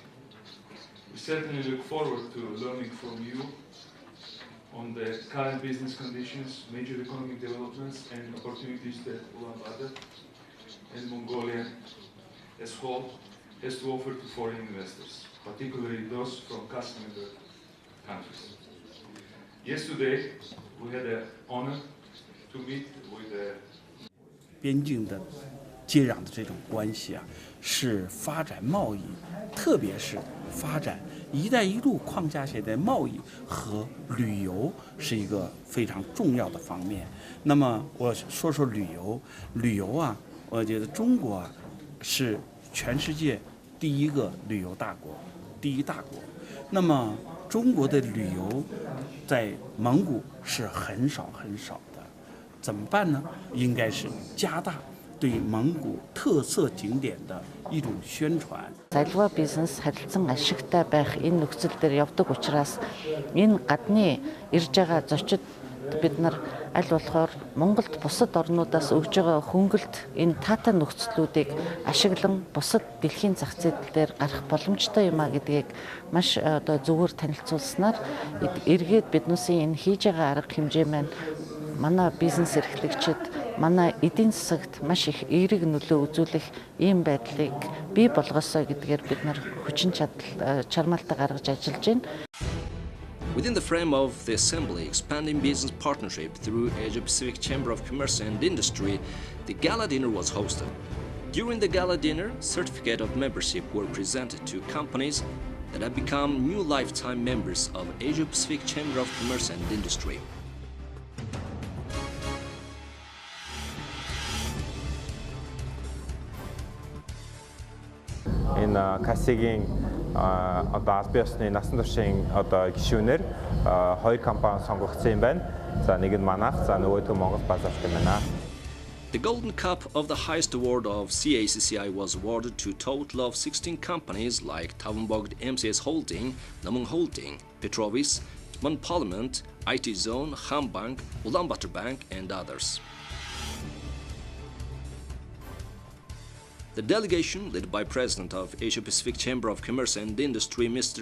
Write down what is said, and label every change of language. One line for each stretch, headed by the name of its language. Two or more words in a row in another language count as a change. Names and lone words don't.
English: We certainly look forward to learning from you on the current business conditions, major economic developments and opportunities that Ulaanbaatar and Mongolia as a whole has to offer to foreign investors, particularly those from CAS-member countries. Yesterday, we had the honor to meet with the
Chinese: 边境的接壤的这种关系啊，是发展贸易，特别是发展“一带一路”框架下的贸易和旅游是一个非常重要的方面。那么我说说旅游，旅游啊。我觉得中国啊是全世界第一个旅游大国，第一大国。那么中国的旅游在蒙古是很少的，怎么办呢？应该是加大对蒙古特色景点的一种宣传。
Mongolian: Аливаа бизнес харилцан ашигтай байх энэ нөхцөл дээр явдаг учраас энэ гадны ирж байгаа зочид бид нар аль болохоор Монголд бусад орнуудаас өгж байгаа хөнгөлт энэ таатай нөхцлүүдийг ашиглан бусад дэлхийн зах зээл дээр гарах боломжтой юм а гэдгийг маш одоо зөвөр танилцуулснаар эргээд биднээсийн энэ хийж байгаа арга хэмжээ маань манай бизнес эрхлэгчид манай эдийн засагт маш их эерэг нөлөө үзүүлэх ийм байдлыг бий болгосоо гэдгээр бид нар хүчин чармаалтаа гаргаж ажиллаж байна.
English: Within the frame of the Assembly expanding business partnership through Asia-Pacific Chamber of Commerce and Industry, the gala dinner was hosted. During the gala dinner, certificate of membership were presented to companies that have become new lifetime members of Asia-Pacific Chamber of Commerce and Industry.
Mongolian: Энэ Cacci-ийн одоо аль биесны насан туршийн одоо гишүүнээр хоёр компани сонгогдсон юм байна. За нэг нь манайх, за нөгөөдгөө Монгол базарт юм байна.
English: The Golden Cup of the highest award of CACCI was awarded to a total of 16 companies like Tavanbogd MCS Holding, Namung Holding, Petrovis, Mon Parliament, IT Zone, Ham Bank, Ulaanbaatar Bank and others. The delegation, led by President of Asia-Pacific Chamber of Commerce and Industry, Mr.